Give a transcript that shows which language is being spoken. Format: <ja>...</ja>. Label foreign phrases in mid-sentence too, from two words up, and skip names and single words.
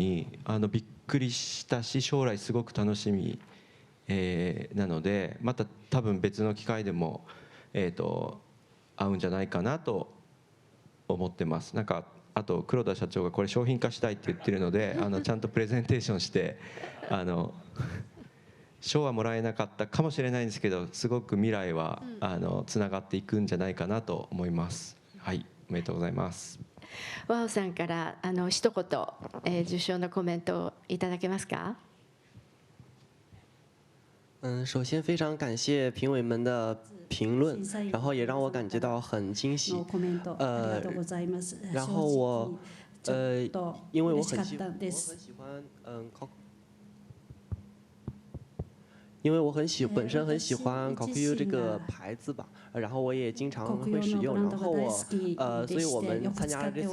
<ja>にびっくりしたし、将来すごく楽しみ、なのでまた多分別の機会でも、合うんじゃないかなと思ってます。なんかあと黒田社長がこれ商品化したいって言ってるのでちゃんとプレゼンテーションして賞はもらえなかったかもしれないんですけど、すごく未来はつながっていくんじゃないかなと思います。はい、おめでとうございます。ワオさんから一言、受賞のコメントをいただけますか？</ja> <zh>首先非常感谢评委们的评论，然后也让我感觉到很惊喜。然后因为我很喜欢因为我本身很喜欢 Kokuyu 这个牌子吧，然后我也经常会使用，然后所以我们参加了这次</zh>